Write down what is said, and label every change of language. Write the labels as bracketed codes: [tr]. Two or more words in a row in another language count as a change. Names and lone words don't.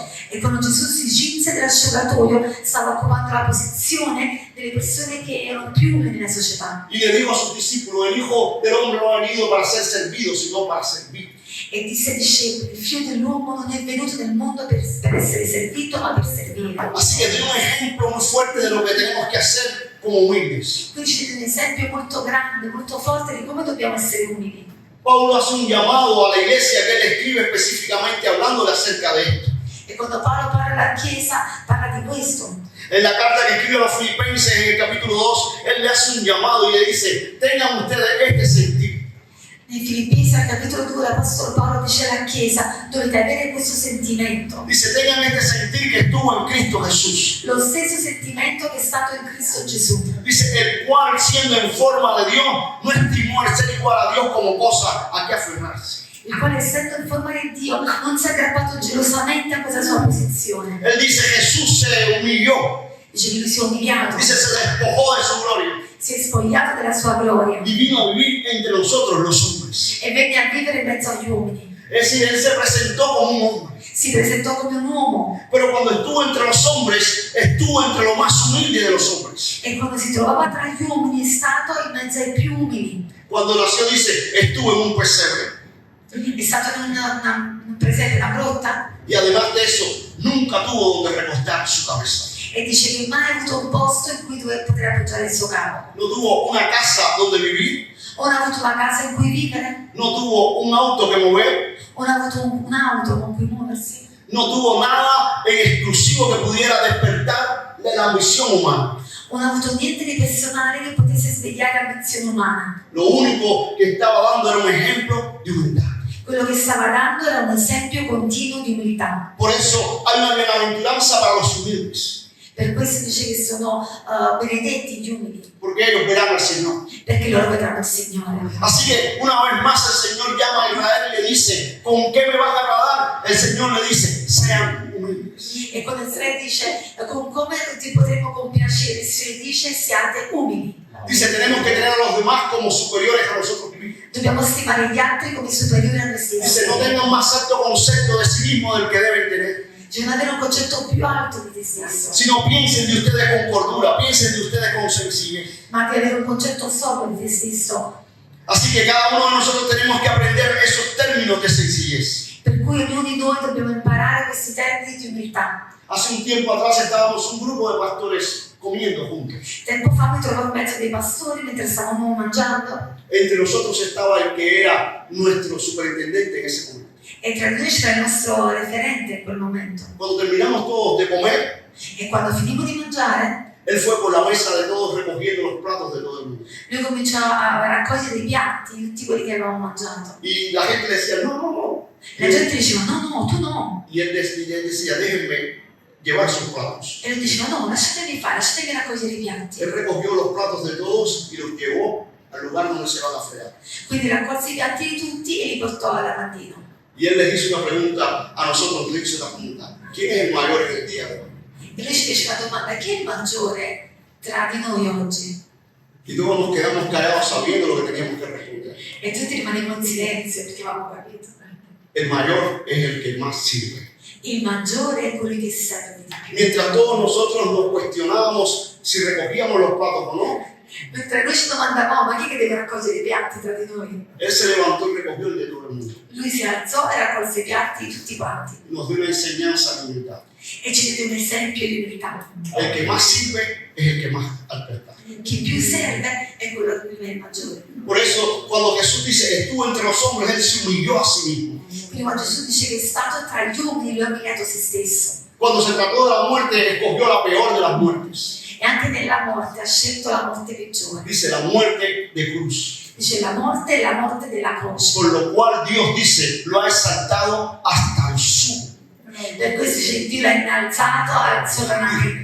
[it] E quando Gesù si cinse dell'asciugatoio, stava occupando la posizione delle persone che erano più umili nella società. [es] Y le dijo a sus discípulos, el Hijo del Hombre no ha venido para ser servido, sino para servir. [it] E disse ai discepoli, il figlio dell'uomo non è venuto nel mondo per essere servito, ma per servire. [es] Así que tiene un ejemplo muy fuerte de lo que tenemos que hacer como humildes. [it] Quindi ci dà un esempio molto grande, molto forte di come dobbiamo essere umili. [es] Pablo hace un llamado a la iglesia que él escribe específicamente hablándole acerca de esto. [it] E quando Paolo parla alla Chiesa, parla di questo. [es] En la carta que escribe a los filipenses en el capítulo 2, él le hace un llamado y le dice, tengan ustedes este sentir. [it] Nei Filippesi al capitolo 2 l'Apostolo Paolo dice alla Chiesa, dovete avere questo sentimento. [es] Dice, tengan este sentir que estuvo en Cristo Jesús. [it] Lo stesso sentimento che è stato in Cristo Gesù. [es] Dice, el cual siendo en forma de Dios, no estimó el ser igual a Dios como cosa a que aferrarse. [it] Il quale essendo in forma di Dio non si è aggrappato gelosamente a questa sua posizione. [es] Él dice, Jesús se humilló. [it] Dice che lui si è umiliato, [es] Dice, se despojó de su gloria [it] si è spogliato della sua gloria [es] y vino a vivir entre nosotros los hombres. [it] e venne a vivere in mezzo agli uomini. [es] Es decir, él se presentó como un hombre. [it] Si presentò come un uomo [es] Pero cuando estuvo entre los hombres, estuvo entre lo más humilde de los hombres. [it] e quando si trovava tra gli uomini è stato in mezzo ai più umili. [es] Cuando nació, dice, estuvo en un pesebre. [it] È stato in un presepe, una grotta, [es] Y además de eso, nunca tuvo donde recostar su cabeza. [it] e dice che mai ha avuto un posto in cui dove poter appoggiare il suo capo. [es] No tuvo una casa donde vivir. [it] O non ha avuto una casa in cui vivere, [es] No tuvo un auto que mover. [it] o non ha avuto un'auto con cui muoversi, [es] No tuvo nada en exclusivo que pudiera despertar de la ambición humana. [it] o non ha avuto niente di personale che potesse svegliare l'ambizione umana. [es] Lo único que estaba dando era un ejemplo de humildad. [it] Quello che stava dando era un esempio continuo di umiltà. [es] Por eso hay una bienaventuranza para los humildes, [it] Per questo dice che sono benedetti gli umili, [es] porque ellos verán al Señor. [it] perché loro vedranno il Signore. [es] Así que una vez más el Señor llama a Israel y le dice, ¿con qué me vas a agradar? El Señor le dice, sean humildes. [it] E quando Israele dice con come ti potremo compiacere, si dice siate umili. [es] Dice, tenemos que tener a los demás como superiores a nosotros mismos. [it] Dobbiamo stimare gli altri come superiori a noi [es] Dice, [it] stessi. [es] no tengan más alto concepto de sí mismo del que deben tener, [it] Cioè non avere un concetto più alto di te stesso, [es] sino piensen de ustedes con cordura, piensen de ustedes con sencillez. [it] ma di avere un concetto sobrio di te stesso. [es] Así que cada uno de nosotros tenemos que aprender esos términos de sencillez. [it] Per cui ognuno di noi dobbiamo imparare questi termini di umiltà. [es] Hace un tiempo atrás estábamos un grupo de pastores comiendo juntos. [it] Tempo fa mi trovavo in mezzo dei pastori mentre stavamo mangiando. [es] Entre nosotros estaba el que era nuestro superintendente en ese momento. [it] E tra di noi c'era il nostro referente in quel momento. [es] Cuando terminamos todos de comer, [it] E quando finimmo di mangiare, [es] él fue por la mesa de todos recogiendo los platos de todo el mundo. [it] lui cominciò a raccogliere i piatti di tutti quelli che avevamo mangiato. [es] Y la gente le decía, no, no, no. [it] La gente diceva no, tu no. [es] Y él decía, déjenme llevar sus platos. [it] E lui diceva no, lasciatemi fare, lasciatemi raccogliere i piatti. [es] Él recogió los platos de todos y los llevò al lugar donde se van a fregar. [it] Quindi raccolse i piatti di tutti e li portò al lavandino. [es] Y él les hizo una pregunta a nosotros, le hizo una pregunta. ¿Quién es el mayor en el día de hoy? [it] E lui ci fece la domanda, chi è il maggiore tra di noi oggi? [es] Y todos nos quedamos callados sabiendo lo que teníamos que responder. [it] E tutti rimanemmo in silenzio perché avevamo capito. [es] El mayor es el que más sirve. [it] Il maggiore è colui che serve di più. [es] Mientras todos nosotros nos cuestionábamos si recogíamos los platos o no, [it] Mentre noi ci domandavamo, ma chi è che deve raccogliere i piatti tra di noi? [es] él se levantó y recogió el de todo el mundo. [it] Lui si alzò e raccolse i piatti di tutti quanti. [es] Nos dio una enseñanza de humildad. [it] E ci diede un esempio di umiltà. [es] El que más sirve es el que más alberta. [it] Chi più serve è quello che è il maggiore. [es] Por eso, cuando Jesús dice, estuvo entre los hombres, él se humilló a sí mismo. [it] Quindi quando Gesù dice che è stato tra gli uomini, lui ha umiliato se stesso. [es] Cuando se trató de la muerte, escogió la peor de las muertes. [it] E anche nella morte ha scelto la morte peggiore. [es] Dice la muerte de cruz. [it] Dice la morte è la morte della croce. [es] Por lo cual Dios dice, lo ha exaltado hasta lo sumo. [it] Per questo dice Dio l'ha innalzato sovranamente.